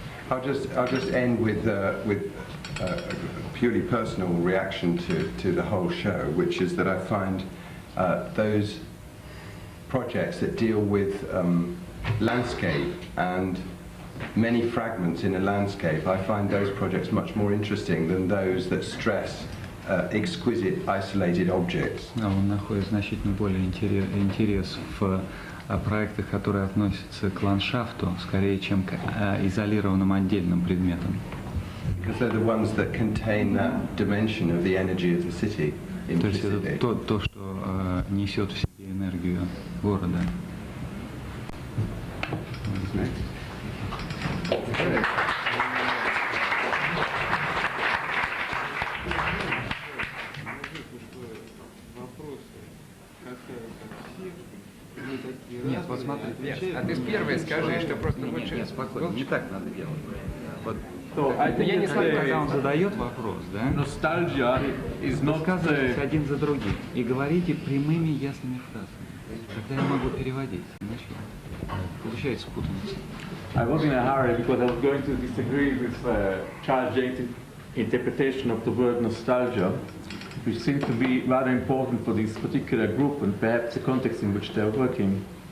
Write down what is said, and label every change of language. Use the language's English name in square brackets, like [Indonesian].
[English] I'll just end with a purely personal reaction to the whole show, which is that I find those projects that deal with landscape and many fragments in a landscape, I find those projects much more interesting than those that stress exquisite isolated objects. [Russian] Он находит значительно более интерес в проектах, которые относятся к ландшафту, скорее, чем к изолированным отдельным предметам. [English] Because they're the ones that contain that dimension of the energy of the city. [Russian] То есть это то, что несет в себе энергию города. Нет, вот смотри, а ты первый скажи, что просто лучше... Нет, спокойно, не так надо делать. Вот. Я не знаю, когда он задает вопрос, да? [English] Nostalgia is not [Russian] Высказывайтесь один за другим и говорите прямыми ясными фразами. Тогда я могу переводить. Иначе получается путаница. [English] I was in a hurry because I was going to disagree with Charles James' interpretation of the word nostalgia, which seems to be rather important for this particular group and perhaps the context in which they're working.